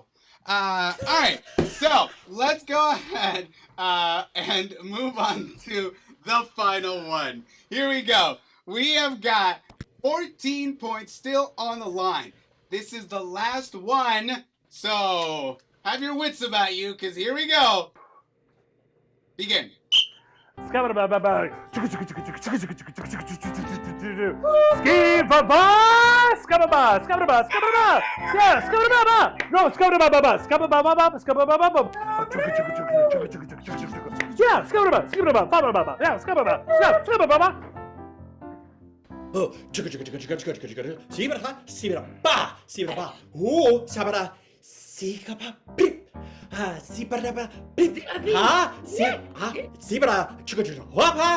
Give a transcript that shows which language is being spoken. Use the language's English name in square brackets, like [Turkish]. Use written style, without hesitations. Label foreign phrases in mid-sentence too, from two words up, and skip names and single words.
[English] All right, so let's go ahead and move on to the final one. Here we go. We have got 14 points still on the line. This is the last one, so have your wits about you, because here we go. Begin. Skabba-ba-ba-ba. Skibba-ba! Skabba-ba! Skabba-ba! Skabba-ba! Yeah, skabba-ba-ba! No, skabba-ba-ba-ba! Skabba-ba-ba-ba! Skabba-ba-ba-ba! Yeah, skabba-ba! Skabba-ba! Ba-ba-ba-ba! Yeah, skabba-ba! Skabba-ba-ba! Oh, Sibra-ba, Sibra-ba. Oh, Sabara, Sikaba, Pip. Ah, Sibra-ba, Pip. Ah, Sibra, Wapa.